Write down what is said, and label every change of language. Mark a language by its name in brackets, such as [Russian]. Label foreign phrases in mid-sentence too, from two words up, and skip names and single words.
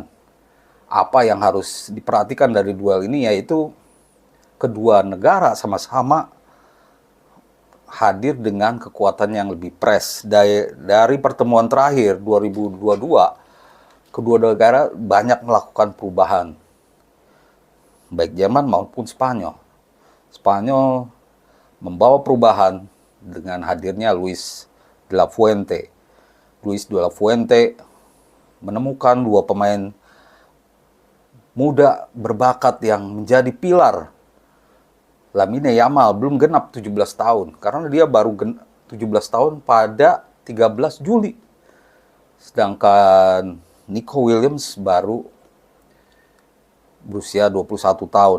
[Indonesian] Apa yang harus diperhatikan dari duel ini yaitu kedua negara sama-sama hadir dengan kekuatan yang lebih press. Dari pertemuan terakhir 2022, kedua negara banyak melakukan perubahan, baik Jerman maupun Spanyol. Spanyol membawa perubahan dengan hadirnya Luis de la Fuente. Luis de la Fuente menemukan dua pemain muda berbakat yang menjadi pilar. Lamine Yamal belum genap 17 tahun, karena dia baru 17 tahun pada 13 Juli. Sedangkan Nico Williams baru berusia 21 tahun.